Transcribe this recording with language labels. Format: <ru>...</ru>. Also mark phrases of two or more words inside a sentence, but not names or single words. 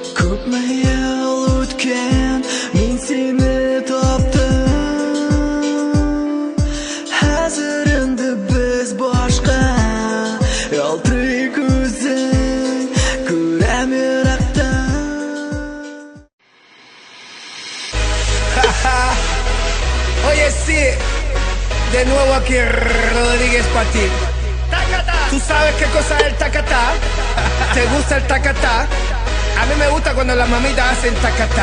<tt>Күпме ел үткән, мин сине таптым. Хәзер инде без башка, ялтырый күзең, күрәм ерактан.</tt> <es>Oye, sí, de nuevo aquí Rodríguez para ti. ¿Tú sabes qué cosa es el tacatá? ¿Te gusta el tacatá? A mí me gusta cuando las mamitas hacen tacatá.</es>